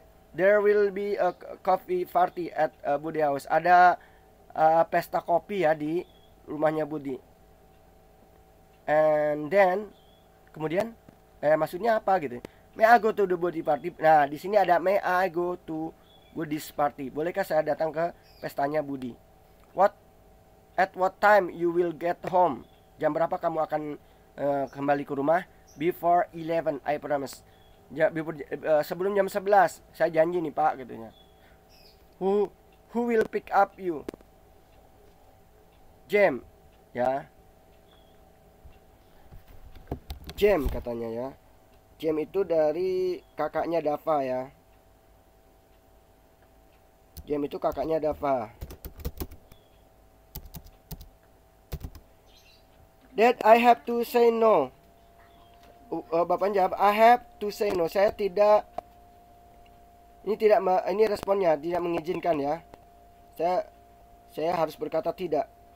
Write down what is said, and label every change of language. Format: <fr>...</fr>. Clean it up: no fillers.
<en>There will be a coffee party at Budi House.</en> <id>Ada pesta kopi ya di rumahnya Budi.</id> <en>And then</en> <id>kemudian maksudnya apa gitu?</id> <en>May I go to the Budi party?</en> <id>Nah, di sini ada</id> <en>may I go to Budi's party.</en> <id>Bolehkah saya datang ke pestanya Budi?</id> <en>At what time you will get home?</en> <id>Jam berapa kamu akan kembali ke rumah?</id> <en>Before 11, I promise.</en> <id>Sebelum jam 11, saya janji nih Pak, katanya.</id> <en>Who will pick up you? Jam, ya.</en> <id>Jam katanya ya. Jam itu dari kakaknya Dava ya. Jam itu kakaknya Dava.</id> <en>Dad, I have to say no.</en> <id>Bapak jawab,</id> <en>I have to say no.</en> <id>Saya tidak. Ini responnya tidak mengizinkan ya. Saya harus berkata tidak.</id>